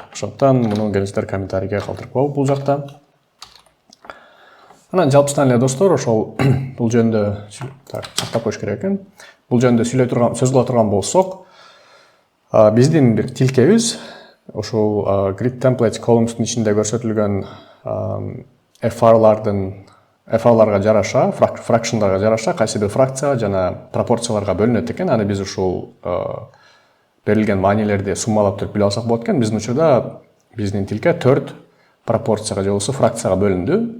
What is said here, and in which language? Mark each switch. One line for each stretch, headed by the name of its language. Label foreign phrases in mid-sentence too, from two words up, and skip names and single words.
Kyrgyz: Ошондуктан муну келиңиздер комментарийге калтырып коелу бул жакта. Анан жалпысынан эле достор, ошол бул жөнүндө сактап коюш керек экен. Бул жөнүндө сөз кыла турган болсок, биздин бир тилкебиз ошол
English: grid templates columns'тун
Kyrgyz: ичинде көрсөтүлгөн FR'ларга жараша, fraction'дарга жараша кайсы бир фракцияга жана пропорцияларга бөлүнөт экен. Аны биз ушул берилген маанилерди суммалап туруп билип алсак болот экен. Биздин учурда биздин тилке 4 пропорцияга же болбосо фракцияга бөлүндү.